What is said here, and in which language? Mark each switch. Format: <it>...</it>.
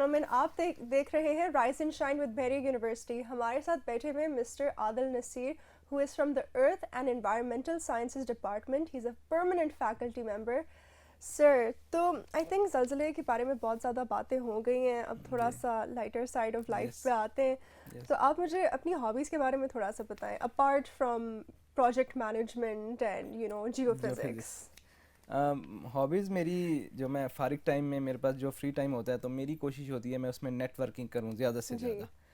<ur>آپ دیکھ رہے ہیں رائز اینڈ شائن ود بحریہ یونیورسٹی.</ur> <en>ہمارے ساتھ بیٹھے ہوئے mister Adil Naseer who is from the Earth and Environmental Sciences Department. He's a permanent faculty member.</en> <ur>سر تو آئی تھنک زلزلے کے بارے میں بہت زیادہ باتیں ہو گئی ہیں, اب تھوڑا سا لائٹر سائڈ آف لائف پہ آتے ہیں. تو آپ مجھے اپنی ہابیز کے بارے میں تھوڑا سا بتائیں, apart from project management and you know Jio physics. Hobbies میری جو میں فارغ ٹائم میں میرے پاس جو فری ٹائم ہوتا ہے تو میری کوشش ہوتی ہے میں اس میں نیٹ ورکنگ کروں زیادہ سے زیادہ.</ur>